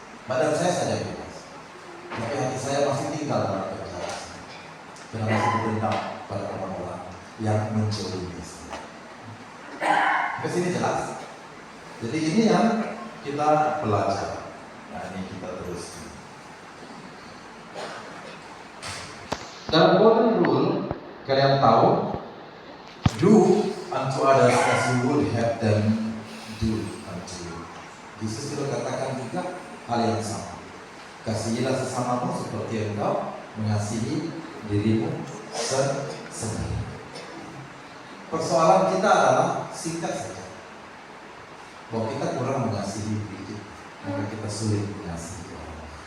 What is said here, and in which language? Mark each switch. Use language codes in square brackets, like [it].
[id] Badan saya saja bebas, tapi hati saya masih tinggal dalam penjara. Karena masih berdendam pada orang-orang yang menjolimi saya. Ke sini jelas. Jadi ini yang kita belajar. Nah ini kita teruskan. Dalam golden rule, kalian tahu, [en] do unto others as you would have them do unto you. [id] Yesus sudah katakan juga hal yang sama. Kasihilah sesamamu seperti engkau mengasihi dirimu sendiri. Persoalan kita adalah singkat saja, bahwa kita kurang mengasihi diri kita, maka kita sulit mengasihi orang.